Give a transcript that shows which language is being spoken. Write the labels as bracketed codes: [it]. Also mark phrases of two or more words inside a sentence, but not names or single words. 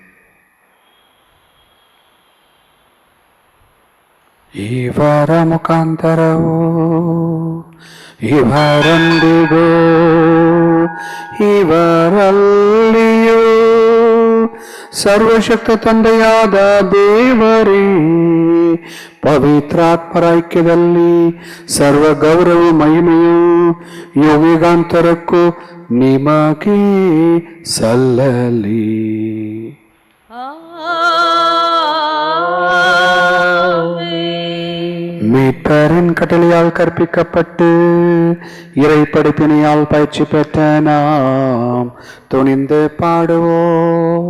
[kn] ಇವರ ಮುಖಾಂತರವೂ ಇವರೊಂದಿಗೂ ಇವರಲ್ಲಿಯೂ ಸರ್ವಶಕ್ತ ತಂದೆಯಾದ ದೇವರೇ, ಪವಿತ್ರಾತ್ಮರ ಐಕ್ಯದಲ್ಲಿ ಸರ್ವ ಗೌರವ ಮಹಿಮೆಯು ಯುಗಾಂತರಕ್ಕೂ ನಿಮಗೆ ಸಲ್ಲಲಿ. [ta] மீட்பரின் கட்டளையால் கற்பிக்கப்பட்டு இறை படிப்பினையால் பயிற்சி பெற்ற நாம் துணிந்து பாடுவோம்.